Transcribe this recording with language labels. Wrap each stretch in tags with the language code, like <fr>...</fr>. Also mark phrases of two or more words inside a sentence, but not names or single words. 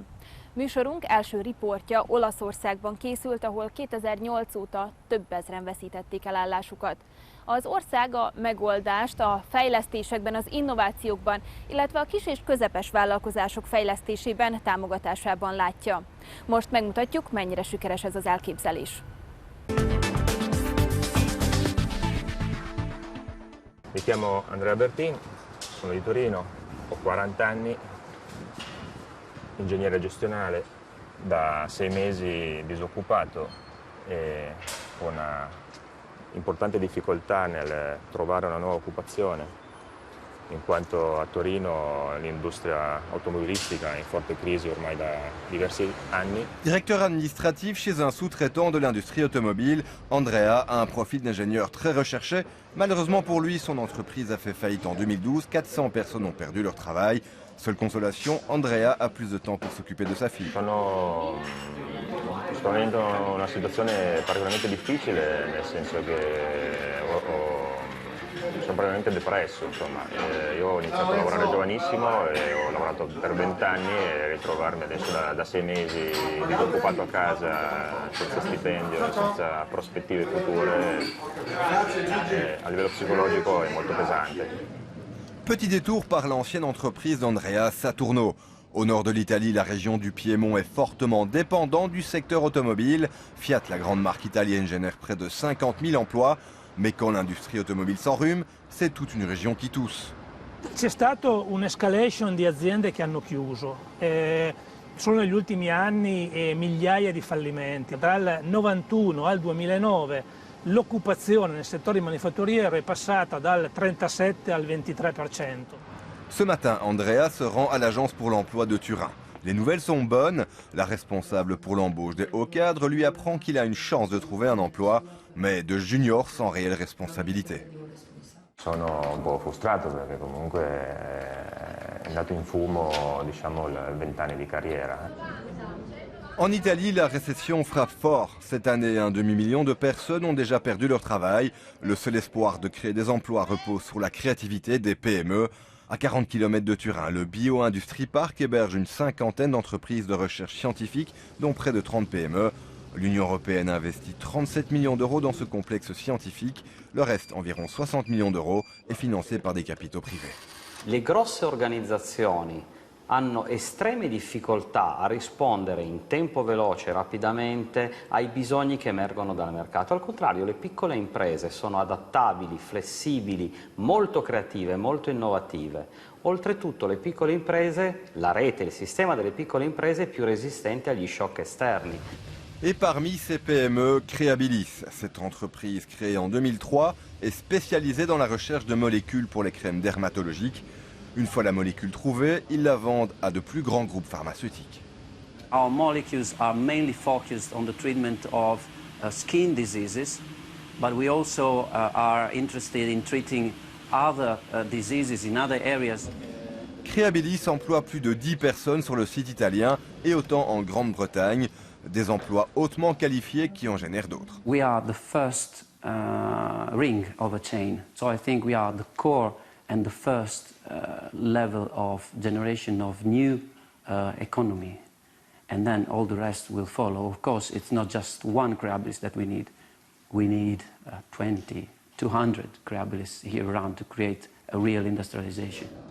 <hu>Műsorunk első riportja Olaszországban készült, ahol 2008 óta több ezren veszítették el állásukat. Az ország a megoldást a fejlesztésekben, az innovációkban, illetve a kis és közepes vállalkozások fejlesztésében, támogatásában látja. Most megmutatjuk, mennyire sikeres ez az elképzelés.</hu> <it>Mi chiamo Andrea Bertin, sono di Torino, ho 40 anni, ingegnere gestionale, da 6 mesi disoccupato e con una importante difficoltà nel trovare una nuova occupazione, in quanto a Torino l'industria automobilistica è in forte crisi ormai da diversi anni.</it> <fr>Directeur administratif chez un sous-traitant de l'industrie automobile, Andrea a un profil d'ingénieur très recherché. Malheureusement pour lui, son entreprise a fait faillite en 2012. 400 personnes ont perdu leur travail. Seule consolation, Andrea a plus de temps pour s'occuper de sa fille.</fr> <it>Sto vivendo una situazione particolarmente difficile, nel senso che sono praticamente depresso, insomma. Io ho iniziato a lavorare giovanissimo e ho lavorato per 20 anni e ritrovarmi adesso da 6 mesi disoccupato a casa, senza stipendio, senza prospettive future, a livello psicologico è molto pesante.</it> <fr>Petit détour par l'ancienne entreprise d'Andrea, Saturno. Au nord de l'Italie, la région du Piémont est fortement dépendante du secteur automobile. Fiat, la grande marque italienne, génère près de 50 000 emplois. Mais quand l'industrie automobile s'enrhume, c'est toute une région qui tousse.</fr> <it>C'è stato un'escalation di aziende che hanno chiuso. Solo negli ultimi anni migliaia di fallimenti. Dal 91 al 2009 l'occupazione nel settore manifatturiero è passata dal 37 al 23%.</it> <fr>Ce matin, Andrea se rend à l'agence pour l'emploi de Turin. Les nouvelles sont bonnes. La responsable pour l'embauche des hauts cadres lui apprend qu'il a une chance de trouver un emploi, mais de junior sans réelle responsabilité.</fr> <it>Sono un po' frustrato perché comunque è andato in fumo, diciamo, 20 anni di carriera.</it> <fr>En Italie, la récession frappe fort. Cette année, un demi-million de personnes ont déjà perdu leur travail. Le seul espoir de créer des emplois repose sur la créativité des PME. À 40 km de Turin, le Bio Industrie Park héberge une cinquantaine d'entreprises de recherche scientifique, dont près de 30 PME. L'Union européenne a investi 37 millions d'euros dans ce complexe scientifique. Le reste, environ 60 millions d'euros, est financé par des capitaux privés.</fr> <it>Le grosse organizzazioni hanno estreme difficoltà a rispondere in tempo veloce, rapidamente, ai bisogni che emergono dal mercato. Al contrario, le piccole imprese sono adattabili, flessibili, molto creative, molto innovative. Oltretutto le piccole imprese, la rete, il sistema delle piccole imprese è più resistente agli shock esterni.</it> <fr>Et parmi ces PME, Creabilis, cette entreprise créée en 2003, est spécialisée dans la recherche de molécules pour les crèmes dermatologiques. Une fois la molécule trouvée, ils la vendent à de plus grands groupes pharmaceutiques.</fr> <en>Our molecules are mainly focused on the treatment of skin diseases, but we also are interested in treating other diseases in other areas.</en> <fr>Creabilis emploie plus de 10 personnes sur le site italien et autant en Grande-Bretagne, des emplois hautement qualifiés qui en génèrent d'autres.</fr> <en>We are the first ring of a chain, so I think we are the core and the first level of generation of new economy, and then all the rest will follow. Of course, it's not just one Creabilis that we need. We need 20, 200 Creabilis here around to create a real industrialization.</en>